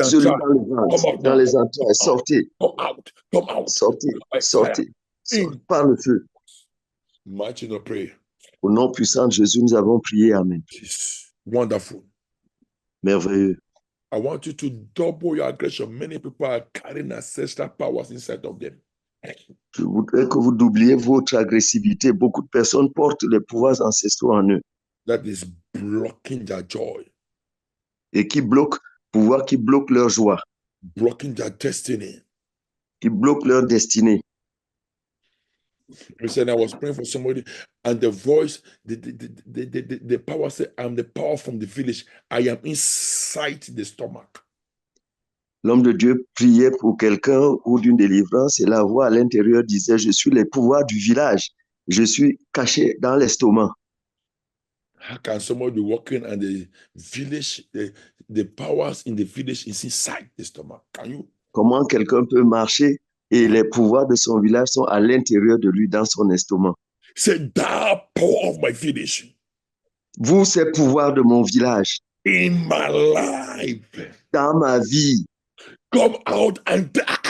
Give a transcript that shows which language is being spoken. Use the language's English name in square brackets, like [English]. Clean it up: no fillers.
[French] entrailles, dans les entrailles, sortez. [English] Come out. [French] Sortez, sortez. Par le feu. Au nom puissant de Jésus, nous avons prié. Amen. [English] Wonderful. [French] Merveilleux. [English] I want you to double your aggression. Many people are carrying ancestral powers inside of them. [French] Je voudrais que vous doubliez votre agressivité. Beaucoup de personnes portent les pouvoirs ancestraux en eux. [English] That is blocking their joy. [French] Et qui bloquent, pouvoir qui bloque leur joie. [English] Blocking their destiny. [French] Qui bloquent leur destinée. [English] Listen, I was praying for somebody, and the voice, the power said, I'm the power from the village. I am inside the stomach. [French] L'homme de Dieu priait pour quelqu'un ou d'une délivrance, et la voix à l'intérieur disait, je suis les pouvoirs du village. Je suis caché dans l'estomac. [English] How can somebody be walking and the village, the powers in the village is inside the stomach? Can you? [French] Comment quelqu'un peut marcher et les pouvoirs de son village sont à l'intérieur de lui, dans son estomac? C'est [English] the power of my village. [French] Vous, ces pouvoirs de mon village. [English] In my life. [French] Dans ma vie. [English] Come out and die.